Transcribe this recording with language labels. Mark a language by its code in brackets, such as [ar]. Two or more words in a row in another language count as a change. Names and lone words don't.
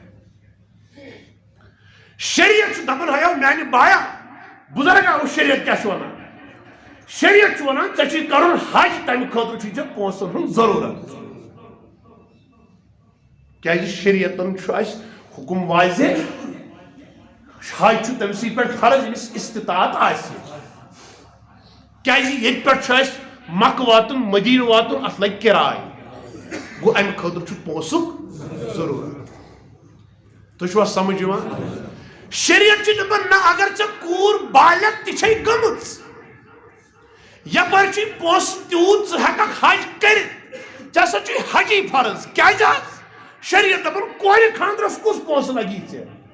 [ks] شریعت چھُ دپان ہیو میانہِ بایا بُزرگا شریعت کیٛاہ چھُ ونان شریعت چھُ ونان ژےٚ چھُے کرُن حج تمہِ خٲطرٕ چھُے ژےٚ پونٛسن ہُنٛد ضروٗرت کیا شریعتن حکم واضح حج تم سی پہ فرض یمس استطاعت آسہ کی پہ مکہ واتن مدینہ واتن ات لگ کرائے گو امہ خاطر پونسک ضرورت تہ سمجھ شریعت دپان نہ اگر ژے کور بالغ تہ گمت یپر پونس تیوت ژٕ ہیککھ حج کرت ژےٚ ہسا چھ حجی فرض کیا شریعت دپان کورِ خاندرس کس پونس لگی ژےٚ